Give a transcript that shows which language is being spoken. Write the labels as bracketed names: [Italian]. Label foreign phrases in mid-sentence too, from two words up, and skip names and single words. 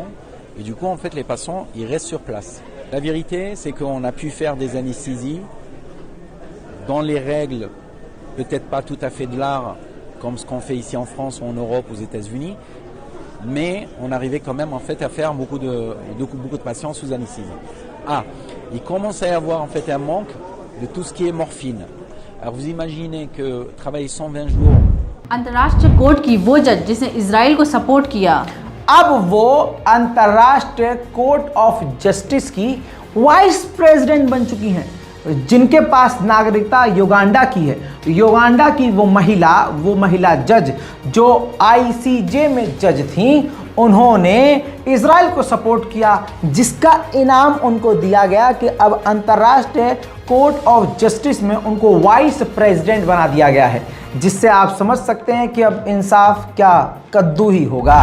[French] Et du coup, en fait, les patients, ils restent sur place. La vérité, c'est qu'on a pu faire des anesthésies dans les règles, peut-être pas tout à fait de l'art, comme ce qu'on fait ici en France ou en Europe, aux États-Unis, mais on arrivait quand même, en fait, à faire beaucoup de patients sous anesthésie. Il commence à y avoir, en fait, un manque de tout ce qui est morphine. Alors, vous imaginez que travailler 120 jours... [Hindi] अंतर्राष्ट्रीय कोर्ट की वो जज जिसने इजराइल को सपोर्ट किया, अब वो अंतर्राष्ट्रीय [English] court of justice [Hindi] की [English] vice president [Hindi] बन चुकी हैं, जिनके पास नागरिकता युगांडा की है। युगांडा की वो महिला जज जो आईसीजे में जज थीं, उन्होंने इजराइल को सपोर्ट किया, जिसका इनाम उनको दिया गया कि अब अंतर्राष्ट्रीय [English] court of justice [Hindi] में उनको [English] vice president [Hindi] बना दिया गया है, जिससे आप समझ सकते हैं कि अब इंसाफ क्या कद्दू ही होगा।